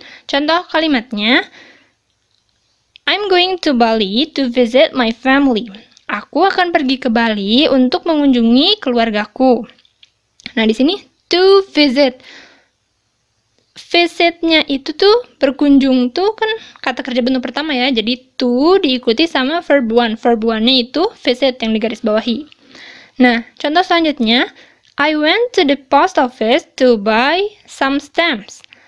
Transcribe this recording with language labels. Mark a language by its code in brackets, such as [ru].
[id] Contoh kalimatnya, [en] I'm going to Bali to visit my family. [id] Aku akan pergi ke Bali untuk mengunjungi keluargaku. Nah, di sini [en] to visit. [id] Visitnya itu tuh berkunjung tuh kan kata kerja bentuk pertama ya. Jadi to diikuti sama verb one. Verb one-nya itu visit yang digaris bawahi. Nah, contoh selanjutnya, [en] I went to the post office to buy some stamps.